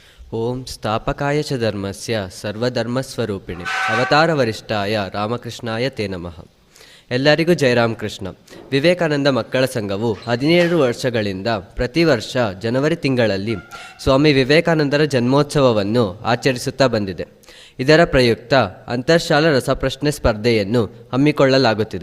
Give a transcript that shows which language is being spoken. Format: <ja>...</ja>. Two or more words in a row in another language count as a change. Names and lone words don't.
<sa>ಓಂ ಸ್ಥಾಪಕಾಯ ಚ ಧರ್ಮಸ್ಯ ಸರ್ವಧರ್ಮಸ್ವರೂಪಿಣಿ ಅವತಾರವರಿಷ್ಠಾಯ ರಾಮಕೃಷ್ಣಾಯ ತೇ ನಮಃ.</sa> <kn>ಎಲ್ಲರಿಗೂ ಜಯರಾಮಕೃಷ್ಣ. ವಿವೇಕಾನಂದ ಮಕ್ಕಳ ಸಂಘವು 17 ವರ್ಷಗಳಿಂದ ಪ್ರತಿ ವರ್ಷ ಜನವರಿ ತಿಂಗಳಲ್ಲಿ ಸ್ವಾಮಿ ವಿವೇಕಾನಂದರ ಜನ್ಮೋತ್ಸವವನ್ನು ಆಚರಿಸುತ್ತಾ ಬಂದಿದೆ. ಇದರ ಪ್ರಯುಕ್ತ ಅಂತರ್ಶಾಲಾ ರಸಪ್ರಶ್ನೆ ಸ್ಪರ್ಧೆಯನ್ನು ಹಮ್ಮಿಕೊಳ್ಳಲಾಗುತ್ತಿದೆ.</kn>